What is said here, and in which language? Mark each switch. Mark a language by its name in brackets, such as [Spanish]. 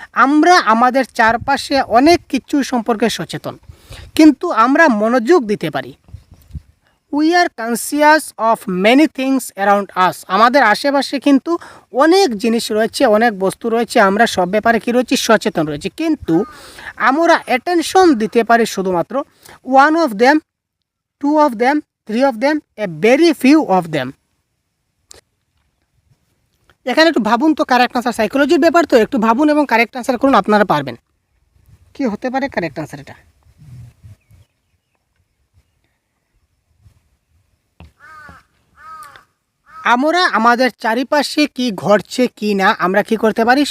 [Bangla] আমরা আমাদের চারপাশে অনেক কিছু সম্পর্কে সচেতন, কিন্তু আমরা মনোযোগ দিতে পারি। [English] We are conscious of many things around us. [Bangla] আমাদের আশেপাশে কিন্তু অনেক জিনিস রয়েছে, অনেক বস্তু রয়েছে, আমরা সব ব্যাপারে কী রয়েছি? সচেতন রয়েছি, কিন্তু আমরা অ্যাটেনশন দিতে পারি শুধুমাত্র [English] 1 of them, 2 of them, [Bangla] 3 of them, a very few of them। এখানে একটু ভাবুন তো কারেক্ট আনসার। সাইকোলজির ব্যাপার তো একটু ভাবুন এবং কারেক্ট আনসার করুন, আপনারা পারবেন। কি হতে পারে কারেক্ট আনসার? এটা আমরা আমাদের চারিপাশে কি ঘটছে কি না আমরা কি করতে পারি?